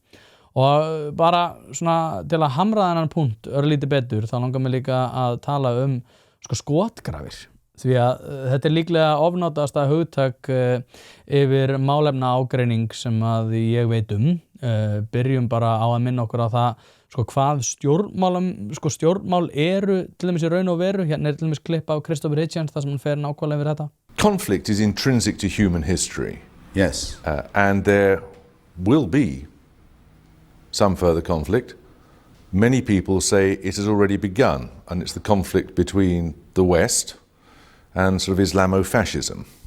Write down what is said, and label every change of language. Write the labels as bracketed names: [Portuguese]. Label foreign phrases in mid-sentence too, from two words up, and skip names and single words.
[Icelandic] Og bara til að hamra þennan punkt örlítið betur þá langar mig líka að tala skotgrafir því að þetta er líklega ofnotasta hugtak yfir málefna ágreining sem að ég veit byrjum bara á að minna okkur á það hvað stjórnmál eru til dæmis í raun og veru. Hérna til dæmis klipp af Christopher Hitchens þar sem hann fer nákvæmlega yfir þetta. [English] Conflict is intrinsic to human history. Yes. And there will be some further conflict. Many people say it has already begun, and it's the conflict between the West and sort of Islamofascism.